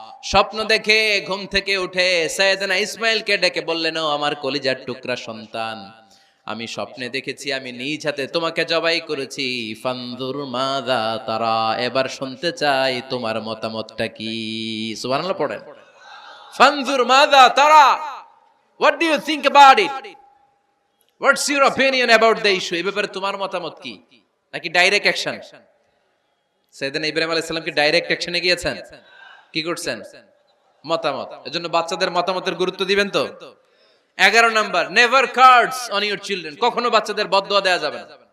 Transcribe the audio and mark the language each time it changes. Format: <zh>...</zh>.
<bn>স্বপ্ন দেখে ঘুম থেকে উঠে সাইয়েদনা ইসমাঈলকে ডেকে বললেন, ও আমার কলিজার টুকরা সন্তান, আমি স্বপ্নে দেখেছি আমি নিজ হাতে তোমাকে জবাই করেছি।</bn> <ar>ফানজুর মাযা তারা,</ar> <bn>এবার শুনতে চাই তোমার মতামতটা কি? সুবহানাল্লাহ পড়েন।</bn> <ar>ফানজুর মাযা তারা,</ar> <en>what do you think about it? What's your opinion about the issue?</en> <bn>এই ব্যাপারে তোমার মতামত কি? নাকি ডাইরেক্ট অ্যাকশন? সাইয়েদনা ইব্রাহিম আলাইহিস সালাম কি ডাইরেক্ট অ্যাকশনে গিয়েছেন? কি করছেন? মতামত। এজন্য বাচ্চাদের মতামতের গুরুত্ব দিবেন তো। 11 number,</bn> <en>Never cards on your children.</en> <bn>কখনো বাচ্চাদের বদদোয়া দেয়া যাবে না।</bn>